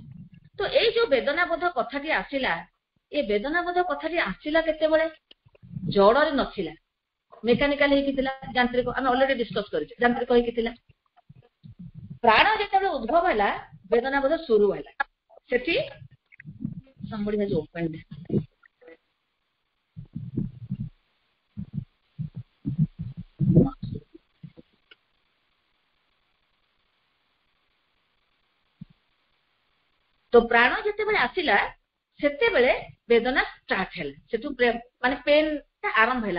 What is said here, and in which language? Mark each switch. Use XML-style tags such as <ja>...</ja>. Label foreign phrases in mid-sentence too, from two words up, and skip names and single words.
<or>ତ ଏଇ ଯୋଉ ବେଦନାବୋଧ କଥାଟି ଆସିଲା, ଏ ବେଦନାବୋଧ କଥାଟି ଆସିଲା କେତେବେଳେ? ଜଡରେ ନଥିଲା, ମେକାନିକାଲ ହେଇକି ଥିଲା, ଯାନ୍ତ୍ରିକ। ଆମେ</or> <en>already discuss</en> <or>କରିଛେ, ଯାନ୍ତ୍ରିକ ହେଇକି ଥିଲା। ପ୍ରାଣ ଯେତେବେଳେ ଉଦ୍ଭବ ହେଲା, ବେଦନାବୋଧ ଶୁରୁ ହେଲା। ସେଠି</or> <en>somebody has opened it.</en> <or>ତ ପ୍ରାଣ ଯେତେବେଳେ ଆସିଲା ସେତେବେଳେ ବେଦନା ଷ୍ଟାର୍ଟ ହେଲା, ସେଠୁ ମାନେ ପେନ୍ ଟା ଆରମ୍ଭ ହେଲା।</or>